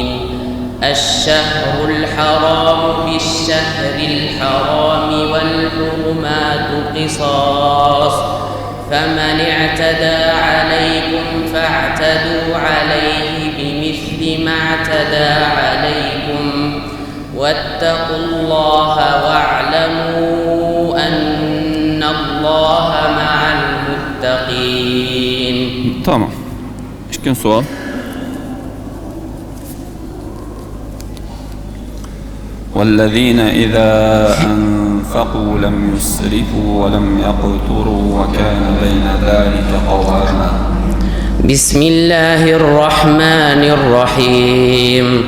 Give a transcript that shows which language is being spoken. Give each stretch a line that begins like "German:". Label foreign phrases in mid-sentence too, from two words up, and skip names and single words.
Arabic: الشهر الحرام بالشهر الحرام والحرمات قصاص فمن اعتدى عليكم فاعتدوا عليه بمثل ما اعتدى عليكم واتقوا الله واعلموا أن الله مع المتقين.
Azerbaijani: Tamam. İşkin sual.
Arabic: والذين إذا أنفقوا لم يسرفوا ولم يقتروا وكان بين ذلك قواما. بسم الله الرحمن الرحيم.